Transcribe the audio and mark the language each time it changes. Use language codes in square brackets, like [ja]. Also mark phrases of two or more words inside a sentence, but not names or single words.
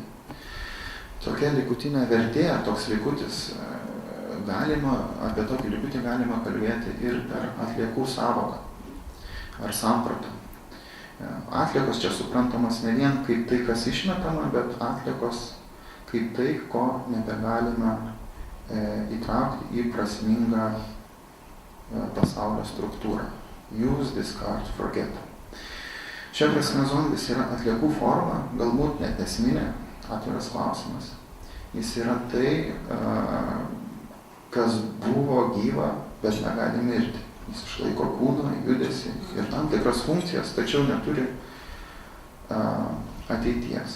[lt] Tokia likutinė vertė, toks likutis, apie tokį likutį galima kalbėti ir per atliekų sąvoką ar sampratą. Atliekos čia suprantamas ne vien kaip tai, kas išmetama, bet atliekos kaip tai, ko nebegalime įtraukti į prasmingą pasaulio struktūrą. [en] Use, discard, forget. [lt] Šia prasme zombis yra atliekų forma, galbūt net esminė, atviras klausimas. Jis yra tai, kas buvo gyva, bet negali mirti. Jis išlaiko kūną, judesį ir tam tikras funkcijas, tačiau neturi ateities.